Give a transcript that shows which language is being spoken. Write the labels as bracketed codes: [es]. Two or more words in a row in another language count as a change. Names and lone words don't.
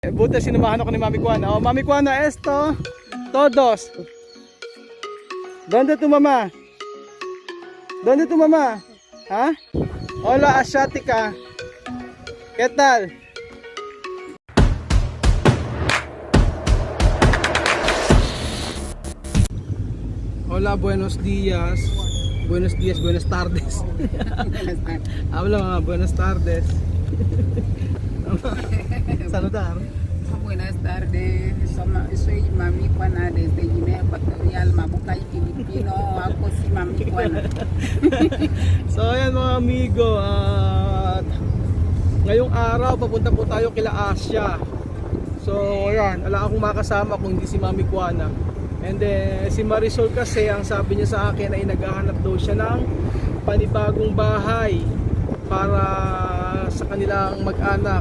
[tl] Buti sinamahan ako ni Mami Juana. [es] Oh, Mami Juana, esto, todos. ¿Dónde tu mamá? ¿Dónde tu mamá? ¿Ah? Hola, asiática. ¿Qué tal? Hola, buenos días. Buenos días, buenas tardes. Habla mamá, buenas tardes. Saludar. Buenas tardes, soy Mami Juana desde Guinea Ecuatorial, [tl] Mabucay, Filipino. Ako si Mami Juana. So ayan mga amigo, at ngayong araw papunta po tayo kila Asia. So ayan, wala akong makasama kung hindi si Mami Juana. [en] And then [tl] si Marisol kasi, ang sabi niya sa akin ay naghahanap daw siya ng panibagong bahay para sa kanilang mag-anak.